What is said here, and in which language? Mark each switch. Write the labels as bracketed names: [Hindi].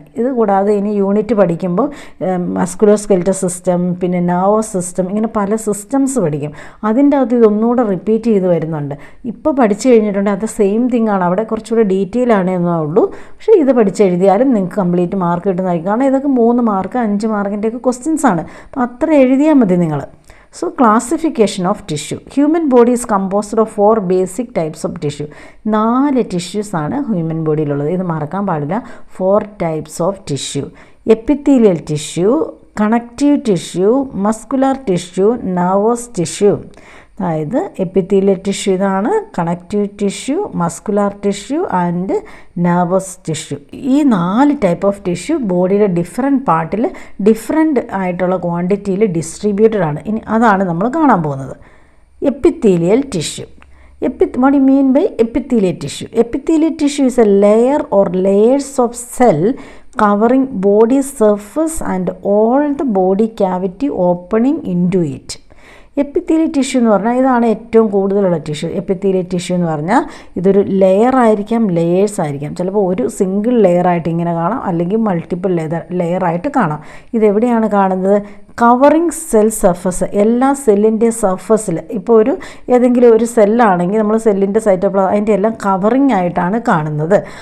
[Malayalam] ഇത് കൂടാതെ ഇനി യൂണിറ്റ് പഠിക്കുമ്പോൾ മസ്കുലോസ്കെലറ്റൽ സിസ്റ്റം, പിന്നെ നെർവസ് സിസ്റ്റം, ഇങ്ങനെ പല സിസ്റ്റംസ് പഠിക്കും. അതിൻ്റെ അകത്ത് ഇതൊന്നുകൂടെ റിപ്പീറ്റ് ചെയ്ത് വരുന്നുണ്ട്. ഇപ്പോൾ പഠിച്ചു കഴിഞ്ഞിട്ടുണ്ട്, അത് സെയിം തിങ് ആണ്. അവിടെ കുറച്ചുകൂടെ ഡീറ്റെയിൽ ആണ് എന്നേ ഉള്ളൂ. പക്ഷേ ഇത് പഠിച്ചെഴുതിയാലും നിങ്ങൾക്ക് കംപ്ലീറ്റ് മാർക്ക് കിട്ടുന്നതായിരിക്കും. കാരണം ഇതൊക്കെ 3 മാർക്ക് 5 മാർക്കിൻ്റെയൊക്കെ ക്വസ്റ്റ്യൻസ് ആണ്. അപ്പോൾ അത്ര എഴുതിയാൽ മതി നിങ്ങൾ. [English] So, classification of tissue. Human body is composed of 4 basic types of tissue. 4 tissues [Malayalam] ആണ് ഹ്യൂമൻ ബോഡിയിലുള്ളത്. ഇത് മറക്കാൻ പാടില്ല. [English] 4 types of tissue. Epithelial tissue, connective tissue, muscular tissue, nervous tissue. [Malayalam] അതായത് എപ്പിത്തീലിയൽ ടിഷ്യൂ ഇതാണ്, connective tissue, muscular tissue and nervous tissue. ഈ 4 type of tissue ബോഡിയുടെ different പാർട്ടിൽ different ആയിട്ടുള്ള ക്വാണ്ടിറ്റിയിൽ ഡിസ്ട്രിബ്യൂട്ടഡ് ആണ്. ഇനി അതാണ് നമ്മൾ കാണാൻ പോകുന്നത്. Epithelial tissue. [English] What do you mean by epithelial tissue? Epithelial tissue is a layer or layers of cell covering body surface and all the body cavity opening into it. [Malayalam] Epithelial tissue എന്ന് പറഞ്ഞാൽ ഇതാണ് ഏറ്റവും കൂടുതലുള്ള tissue. Epithelial tissue എന്ന് പറഞ്ഞാൽ ഇതൊരു layer ആയിരിക്കാം, layers ആയിരിക്കാം. ചിലപ്പോൾ ഒരു സിംഗിൾ ലെയറായിട്ട് ഇങ്ങനെ കാണാം, അല്ലെങ്കിൽ മൾട്ടിപ്പിൾ ലെയറായിട്ട് കാണാം. ഇതെവിടെയാണ് കാണുന്നത്? Covering cell surface. എല്ലാ സെല്ലിൻ്റെ സർഫസിൽ, ഇപ്പോൾ ഏതെങ്കിലും ഒരു സെല്ലാണെങ്കിൽ നമ്മൾ സെല്ലിൻ്റെ സൈറ്റോപ്ലാസം അതിൻ്റെ എല്ലാം കവറിങ് ആയിട്ടാണ് കാണുന്നത്.